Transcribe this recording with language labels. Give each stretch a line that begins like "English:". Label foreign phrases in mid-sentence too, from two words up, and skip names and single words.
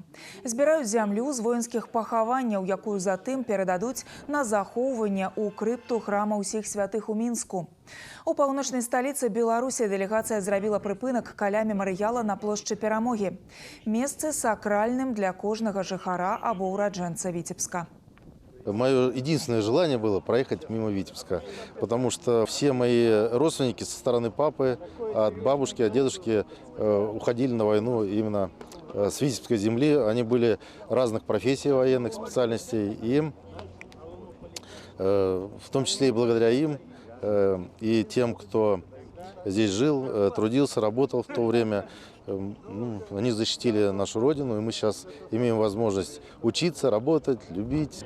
Belarusian: Збіраюць зямлю з воінскіх пахаванняў, якую затым перададуць на захоўванне ў крыпту храма ўсіх святых у Мінску. У паўночнай сталіцы Беларусі дэлегацыя зрабіла прыпынак каля мемарыяла на плошчы Перамогі. Месцы сакральным для кожнага жыхара або ураджэнца Витебска.
Russian: Мое единственное желание было проехать мимо Витебска, потому что все мои родственники со стороны папы, от бабушки, от дедушки уходили на войну именно с Витебской земли. Они были разных профессий военных, специальностей, и в том числе и благодаря им и тем, кто здесь жил, трудился, работал в то время, они защитили нашу родину, и мы сейчас имеем возможность учиться, работать, любить.